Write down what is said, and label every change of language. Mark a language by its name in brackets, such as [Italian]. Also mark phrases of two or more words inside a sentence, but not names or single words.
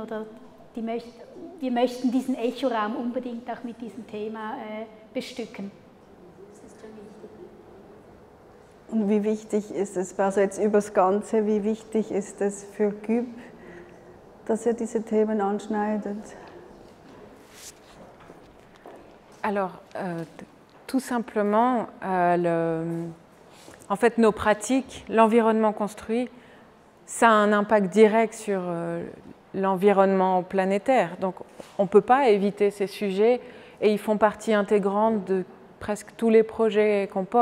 [German] Oder wir möchten diesen Echoraum unbedingt auch mit diesem Thema bestücken. Und wie wichtig ist es, also jetzt übers Ganze, wie wichtig ist es für GÜB, dass ihr diese Themen anschneidet? [French] Alors, tout simplement, en fait, nos pratiques, l'environnement construit, ça a un impact direct sur l'environnement planétaire. Donc, on ne peut pas éviter ces sujets et ils font partie intégrante de presque tous les projets qu'on porte.